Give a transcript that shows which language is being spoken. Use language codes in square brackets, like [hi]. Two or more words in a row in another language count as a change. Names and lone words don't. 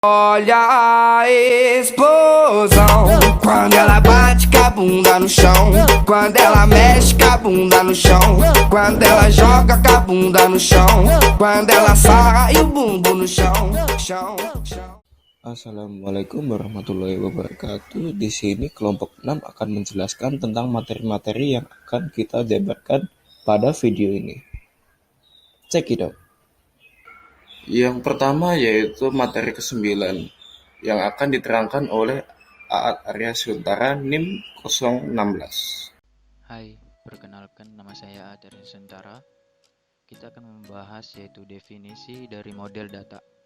[pt] Olha a explosão quando ela bate com a bunda no chão, quando ela mexe com a bunda no chão, quando ela joga com a bunda no chão, quando ela sai o bumbum no chão, chão, chão. [ar] السلام عليكم ورحمة الله وبركاته. [id] Di sini kelompok 6 akan menjelaskan tentang materi-materi yang akan kita debatkan pada video ini. [en] Check it out. [id] Yang pertama yaitu materi ke-9 yang akan diterangkan oleh Aat Arya Suntara NIM 016. Hai, perkenalkan nama saya Aat Arya Suntara. Kita akan membahas yaitu definisi dari model data.